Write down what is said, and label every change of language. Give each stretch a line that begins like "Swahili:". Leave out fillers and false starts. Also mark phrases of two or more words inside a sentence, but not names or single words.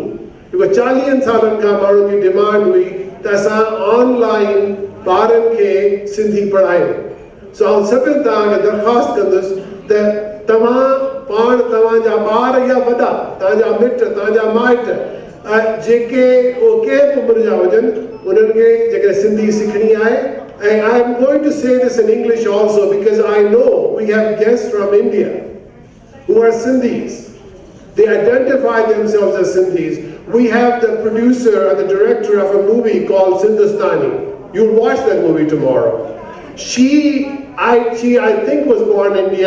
Sindhi: जेको 40 सालनि खां माण्हुनि जी डिमांड हुई त असां ऑनलाइन ॿारनि खे सिंधी पढ़ायूं. सो आउं सभिनि तव्हांखे दरख़्वास्त कंदुसि त तव्हां पाण तव्हांजा ॿार या वॾा तव्हांजा मिट तव्हांजा माइट जेके के बि उमिरि जा हुजनि उन्हनि खे जेके सिंधी सिखणी आहे.
English: And I'm going to say this in English also because I know we have guests from India who are Sindhis. They identify themselves as Sindhis. We have the producer and the director of a movie called Sindhistani. You'll watch that movie tomorrow. She I think was born in India.